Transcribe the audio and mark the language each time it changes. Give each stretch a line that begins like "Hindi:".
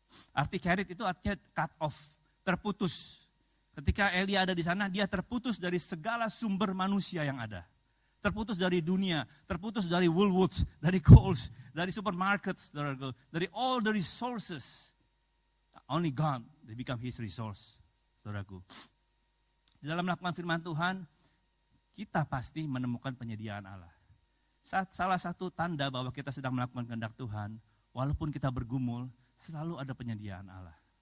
Indonesian: Arti Kerit itu artinya
English: cut off,
Indonesian: terputus. Ketika Elia ada di sana, dia terputus dari segala sumber manusia yang ada. Terputus dari dunia, terputus dari Woolworths, dari Coles, dari supermarkets, dari
English: all the resources. Only God, they become his resource,
Indonesian: saudaraku. Di dalam melakukan firman Tuhan, kita pasti menemukan penyediaan Allah. Salah satu tanda bahwa kita sedang melakukan kehendak Tuhan, walaupun kita bergumul, selalu ada penyediaan Allah.